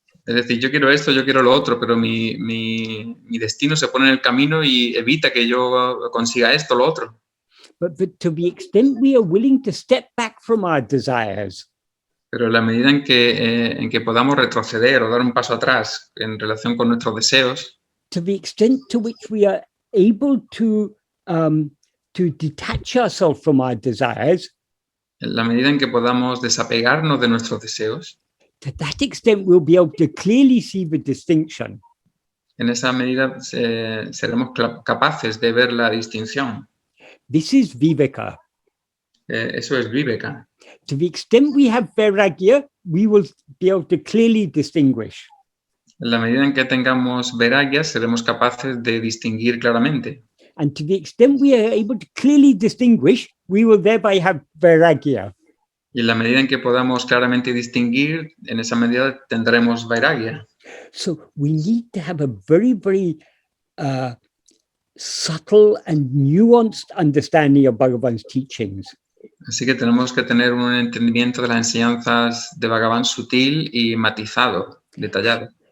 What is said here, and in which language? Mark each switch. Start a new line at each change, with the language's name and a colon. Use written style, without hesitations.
Spanish: Es decir, yo quiero esto, yo quiero lo otro, pero mi destino se pone en el camino y evita que yo consiga esto, lo otro.
English: But to the extent we are willing to step back from our desires.
Spanish: Pero en la medida en que podamos retroceder o dar un paso atrás en relación con nuestros deseos.
English: To the extent to which we are able to detach ourselves from our desires.
Spanish: En la medida en que podamos desapegarnos de nuestros deseos.
English: To that extent, we'll be able to clearly see the distinction.
Spanish: En esa medida seremos capaces de ver la distinción.
English: This is vivēka.
Spanish: Eso es vivēka.
English: To the extent we have vairāgya, we will be able to clearly distinguish.
Spanish: En la medida en que tengamos vairāgya, seremos capaces de distinguir claramente.
English: And to the extent we are able to clearly distinguish, we will thereby have vairāgya.
Spanish: Y en la medida en que podamos claramente distinguir, en esa medida tendremos vairāgya.
English: So we need to have a very, very subtle and nuanced understanding of Bhagavan's teachings.
Spanish: Así que tenemos que tener un entendimiento de las enseñanzas de Bhagavan sutil y matizado, detallado.